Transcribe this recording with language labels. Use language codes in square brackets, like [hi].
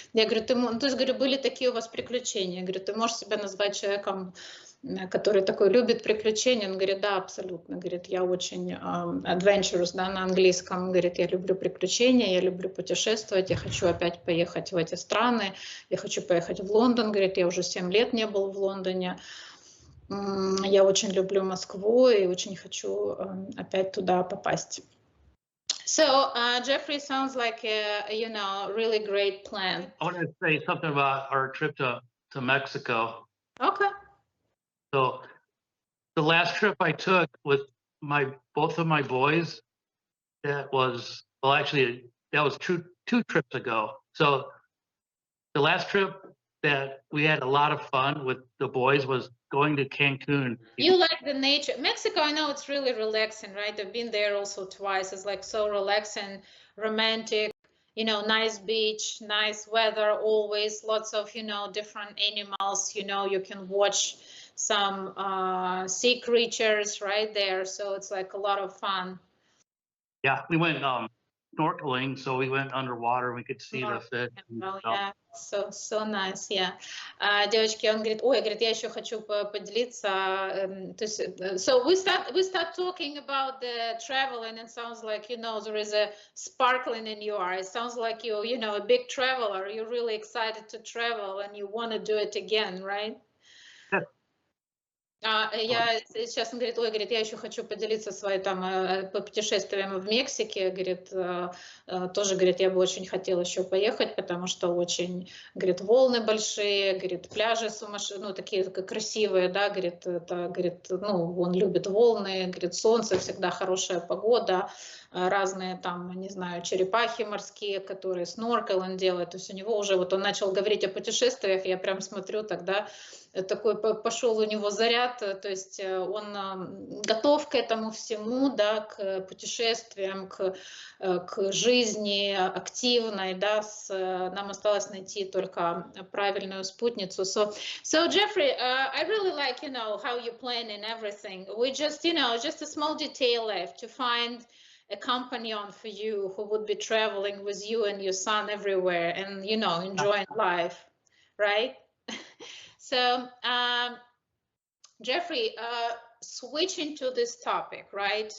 [ru] Я говорю, то есть, говорю, были такие у вас приключения, я говорю, ты можешь себя назвать человеком, который такой любит приключения, он говорит, да, абсолютно, говорит, я очень adventurous, да, на английском, говорит, я люблю приключения, я люблю путешествовать, я хочу опять поехать в эти страны, я хочу поехать в Лондон, говорит, я уже 7 лет не был в Лондоне, я очень люблю Москву и очень хочу опять туда попасть. [en] So, Jeffrey, sounds like a really great plan. I want to say something about our trip to Mexico. Okay. So the last trip I took with both of my boys, that was well, actually that was two trips ago. So the last trip that we had a lot of fun with the boys was going to Cancun. You like the nature. Mexico, I know it's really relaxing, right? I've been there also twice. It's like so relaxing, romantic, nice beach, nice weather, always lots of, different animals, you can watch some sea creatures right there. So it's like a lot of fun. Yeah, we went snorkeling, so we went underwater. We could see the fish. Oh, yeah, so nice, yeah. [ru] Девочки, он говорит, ой, говорит, я еще хочу поделиться. [en] То есть, so we start talking about the travel, and it sounds like there is a sparkling in your eyes. It sounds like you a big traveler. You're really excited to travel, and you want to do it again, right? [ru] Я сейчас, он говорит, ой, говорит, я еще хочу поделиться своей там путешествием в Мексике, говорит, тоже, говорит, я бы очень хотела еще поехать, потому что очень, говорит, волны большие, говорит, пляжи сумасшедшие, такие красивые, да, говорит, это, говорит, он любит волны, говорит, солнце, всегда хорошая погода, разные там, не знаю, черепахи морские, которые сноркел он делает, то есть у него уже, вот он начал говорить о путешествиях, я прям смотрю тогда, такой пошел у него заряд, то есть он готов к этому всему, да, к путешествиям, к жизни активной, да, нам осталось найти только правильную спутницу. [en] So Jeffrey, I really like, how you plan and everything. We just, just a small detail left to find a companion for you who would be traveling with you and your son everywhere and, enjoying life, right? So, Jeffrey, switching to this topic, right?